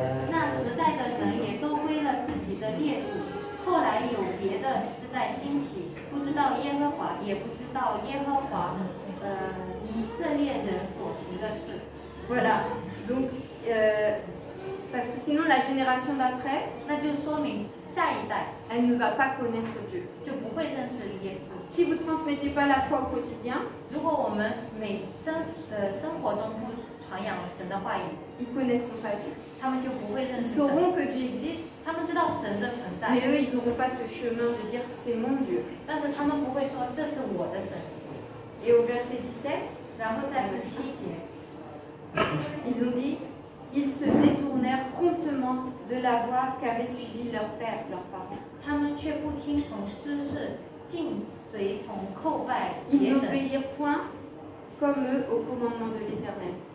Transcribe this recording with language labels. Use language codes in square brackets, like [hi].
[zh] 那时代的人也都归了自己的列祖，后来有别的时代兴起，不知道耶和华，也不知道耶和华以色列人所行的事。 [fr] Voilà. Donc, parce que sinon, la génération d'après, [zh] 那就说明下一代 [fr] elle ne va pas connaître Dieu. [zh] 就不会认识耶稣。 [fr] Si vous ne transmettez pas la foi au quotidien, [zh] 如果我们生活中不传扬神的话语， [fr] ils ne connaîtront pas Dieu. [zh] 他们就不会认 [fr] Ils [zh] 识神。 [fr] sauront que Dieu existe, [zh] 他们知道神的存在， [fr] mais eux, ils n'auront pas ce chemin de dire c'est mon Dieu. [zh] 但是他们不会说这是我的神。 [fr] Et au verset 17, [zh] 然后在17节， [fr] ils ont dit, ils se détournèrent promptement de la voie qu'avaient suivie leur père, leurs parents. [zh] 他们却不听从师事，尽随从叩拜 [fr] Ils [zh] 别神， [fr] n'obéirent point comme eux au commandement de l'Éternel.